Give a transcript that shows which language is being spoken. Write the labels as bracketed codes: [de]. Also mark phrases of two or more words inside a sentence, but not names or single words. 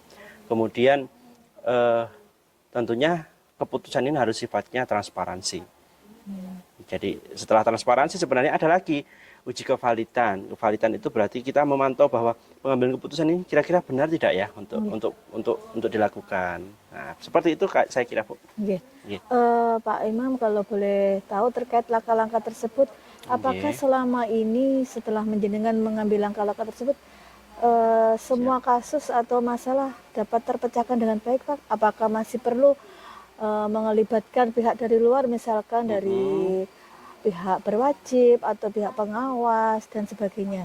[id] Kemudian tentunya keputusan ini harus sifatnya transparansi. Jadi setelah transparansi sebenarnya ada lagi uji kevalidan. Kevalidan itu berarti kita memantau bahwa pengambilan keputusan ini kira-kira benar tidak ya untuk dilakukan. Nah, seperti itu saya kira, Bu. Nggih. Nggih. Pak Imam kalau boleh tahu terkait langkah-langkah tersebut, apakah selama ini setelah menjenengan mengambil langkah-langkah tersebut semua kasus atau masalah dapat terpecahkan dengan baik Pak? Apakah masih perlu melibatkan pihak dari luar, misalkan dari pihak berwajib atau pihak pengawas dan sebagainya?